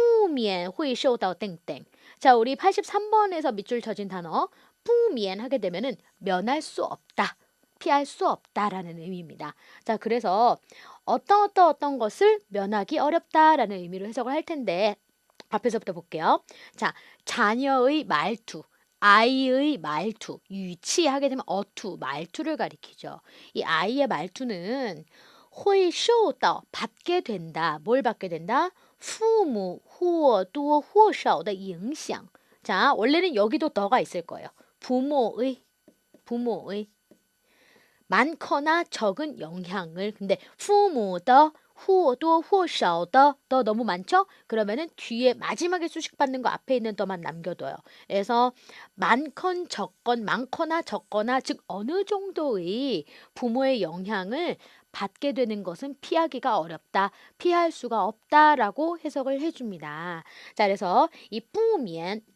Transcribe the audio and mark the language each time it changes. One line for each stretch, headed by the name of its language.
Chinese: 孩子的语气不免会受到땡땡.
Korean: 자, 우리 83번에서 밑줄 쳐진 단어 不免 하게 되면은 면할 수 없다. 피할 수 없다라는 의미입니다. 자, 그래서 어떤 것을 면하기 어렵다라는 의미로 해석을 할 텐데 앞에서부터 볼게요. 자, 자녀의 말투, 아이의 말투, 유치하게 되면 어투, 말투를 가리키죠. 이 아이의 말투는 会受到 받게 된다. 뭘 받게 된다?
Chinese: 父母或多或少的影响.
Korean: 자, 원래는 여기도 더가 있을 거예요. 부모의 많거나 적은 영향을. 근데 父母的或多或少的 너무 많죠? 그러면은 뒤에 마지막에 수식받는 거 앞에 있는 더만 남겨둬요. 그래서 많거나 적거나 즉 어느 정도의 부모의 영향을 받게 되는 것은 피하기가 어렵다. 피할 수가 없다라고 해석을 해줍니다. 자, 그래서 이 不免